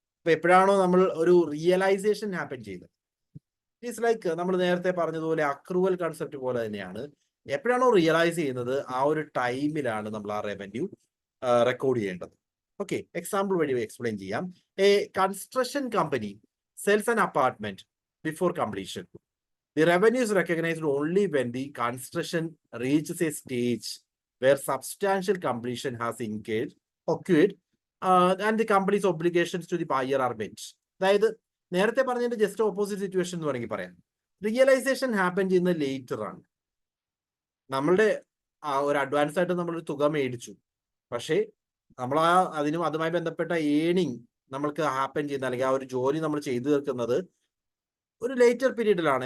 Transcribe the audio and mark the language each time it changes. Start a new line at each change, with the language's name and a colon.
Malayalam: അപ്പൊ എപ്പോഴാണോ നമ്മൾ ഒരു റിയലൈസേഷൻ ഹാപ്പൻ ചെയ്തത്,
English: it's like
Malayalam: നമ്മൾ നേരത്തെ പറഞ്ഞതുപോലെ അക്രൂവൽ കൺസെപ്റ്റ് പോലെ തന്നെയാണ്. എപ്പോഴാണോ റിയലൈസ് ചെയ്യുന്നത് ആ ഒരു ടൈമിലാണ് നമ്മൾ ആ റവന്യൂ റെക്കോർഡ് ചെയ്യേണ്ടത്. ഓക്കെ, എക്സാമ്പിൾ വഴി എക്സ്പ്ലെയിൻ ചെയ്യാം.
English: A construction company sells an apartment before completion. The revenue is recognized only when the construction reaches a stage where substantial completion has occurred, and the company's obligations to the buyer are met.
Malayalam: അതായത് നേരത്തെ പറഞ്ഞതിന്റെ just opposite situation എന്ന് വേണമെങ്കിൽ പറയാം. Realisation happen ചെയ്യുന്നത് later ആണ്. നമ്മളുടെ ഒരു അഡ്വാൻസ് ആയിട്ട് നമ്മളൊരു തുക മേടിച്ചു, പക്ഷേ നമ്മൾ അതുമായി ബന്ധപ്പെട്ട ഏണിങ് നമ്മൾക്ക് ഹാപ്പൻ ചെയ്യുന്ന, അല്ലെങ്കിൽ ആ ഒരു ജോലി നമ്മൾ ചെയ്തു തീർക്കുന്നത് ഒരു ലേറ്റർ പീരീഡിലാണ്.